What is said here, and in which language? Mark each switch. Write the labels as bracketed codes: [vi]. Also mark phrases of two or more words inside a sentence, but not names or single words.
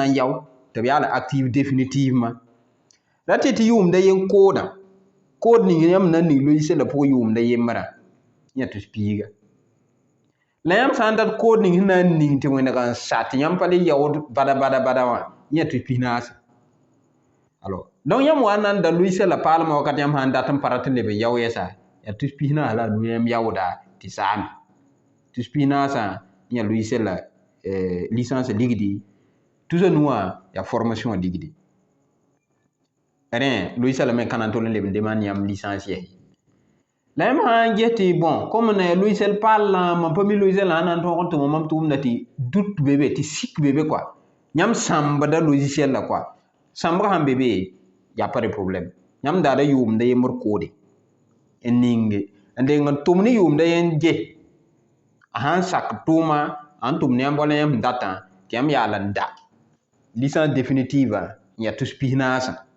[mos] n yao tɩ b yaa la [fr] active définitivement [mos] ra tɩ tɩ yʋʋmda yen koodã kood ning yãmb na n ning logiciel la pʋgẽ yʋʋmda yembrã yã tus piiga la yãmb sã n dat kood ning sẽn na n ning tɩ wẽneg n sa tɩ yãmb pa le yaood bada wã yã tus pis naase [fr] alors donc [mos] yãmb wa n na n da logiciel la paalmã wakat yãmb sã n dat n pa rat n leb n yao yɛsa yaa tus pis naas la a nu yãmb yaooda tɩ saame tus pis naasã yã logiciel la licence ligdi tusa nuwã yaa formation ligdi rẽ logiciel me ka na n tol n leb n demande yãmb licence yɛse la yãmb sã n ges tɩ bõn comme na yaa logiciel paal la mam pa mi logiciel sã n na n tõog n tʋma mam tʋʋmda tɩ dut be be tɩ sik be be quoi yãmb sãmbda logiciel la quoi sãmbg sãn be be yaa [fr] pa de problème [mos] yãmb daada yʋʋmda yembr koode n ninge n deng n tʋm ne yʋʋmda yen ges a sãn sak tʋʋma a n tʋm ne yãmb wala yãmb sẽn datã tɩ yãmb yaal n da [fr] licence définitive [mos] n yaa tus pis naasã